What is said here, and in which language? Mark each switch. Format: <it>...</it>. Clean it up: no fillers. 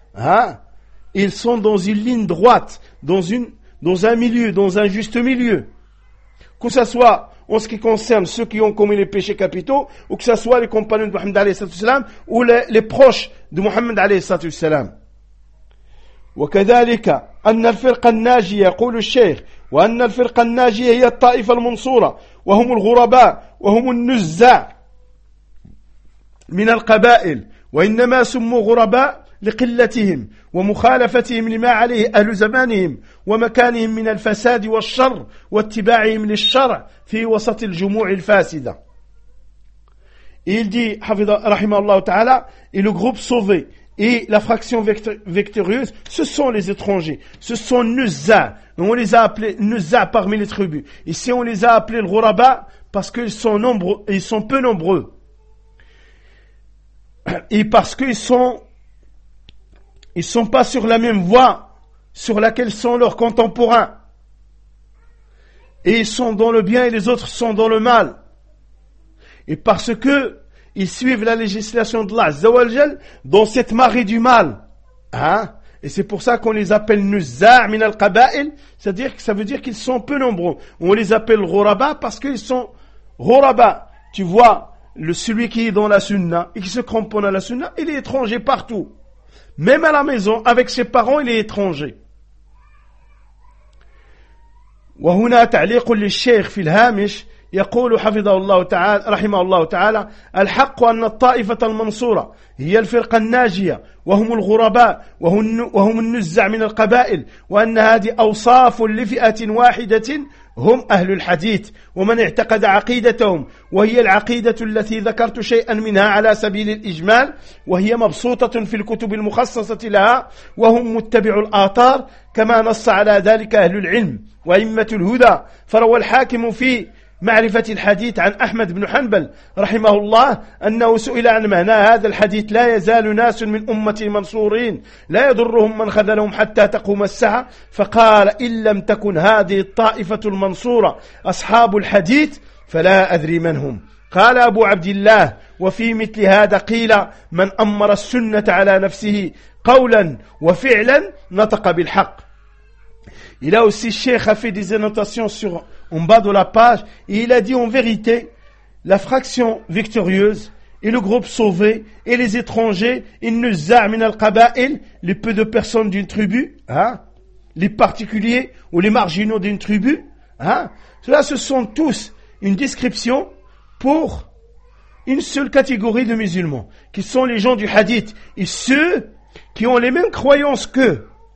<fr>Hein, ils sont dans une ligne droite, dans un juste milieu. Que ça soit en ce qui concerne ceux qui ont commis les péchés capitaux, ou que ce soit les compagnons de Mohammed alayhi salatu wassalam, ou les proches de Mohammed alayhi salatu wassalam.</fr> <ar>وكذلك أن الفرقة الناجية يقول الشيخ وأن الفرقة الناجية هي الطائفة المنصورة وهم الغرباء وهم النزاع من القبائل وإنما سموا غرباء لقلتهم ومخالفتهم لما عليه أهل زمانهم ومكانهم من الفساد والشر واتباعهم للشرع في وسط الجموع الفاسدة.</ar> <fr>Il dit,</fr> <ar>حفظ رحمه الله تعالى,</ar> <fr>et le groupe sauvé et la fraction victorieuse, ce sont les étrangers, ce sont Nuzza. On les a appelés Nuzza parmi les tribus. Ici, on les a appelés le Ghuraba parce qu'ils sont nombreux, ils sont peu nombreux. Et parce qu'ils sont, ils sont pas sur la même voie sur laquelle sont leurs contemporains. Et ils sont dans le bien et les autres sont dans le mal. Et parce que ils suivent la législation d'Allah, Zawaljal, dans cette marée du mal. Hein? Et c'est pour ça qu'on les appelle</fr> <ar>Nuzar min al-Qaba'il.</ar> <fr>C'est-à-dire que ça veut dire qu'ils sont peu nombreux. On les appelle Ghuraba parce qu'ils sont Ghuraba. Tu vois, celui qui est dans la Sunna et qui se cramponne à la Sunna, il est étranger partout. Même à la maison, avec ses parents, il est étranger.</fr> <ar>وهنا تعليق للشيخ في الهامش يقول حفظه الله تعالى رحمه الله تعالى الحق أن الطائفة المنصورة هي الفرقة الناجية وهم الغرباء وهم النزع من القبائل وأن هذه أوصاف لفئة واحدة هم أهل الحديث ومن اعتقد عقيدتهم وهي العقيدة التي ذكرت شيئا منها على سبيل الإجمال وهي مبسوطة في الكتب المخصصة لها وهم متبعوا الآثار كما نص على ذلك أهل العلم وأئمة الهدى فروى الحاكم في معرفة الحديث عن أحمد بن حنبل رحمه الله أنه سئل عن معنى هذا الحديث لا يزال ناس من أمة المنصورين لا يضرهم من خذلهم حتى تقوم الساعة فقال إن لم تكن هذه الطائفة المنصورة أصحاب الحديث فلا أدري من هم قال أبو عبد الله وفي مثل هذا قيل من أمر السنة على نفسه قولا وفعلا نطق بالحق.</ar> <fr>Il a aussi, Cheikh a fait des annotations sur, en bas de la page, et il a dit en vérité, la fraction victorieuse, et le groupe sauvé, et les étrangers,</fr> <ar>innuzza' min al-qaba'il,</ar> <fr>les peu de personnes d'une tribu, hein, les particuliers, ou les marginaux d'une tribu, hein, cela ce sont tous une description pour une seule catégorie de musulmans, qui sont les gens du hadith, et ceux qui ont les mêmes croyances qu'eux.</fr>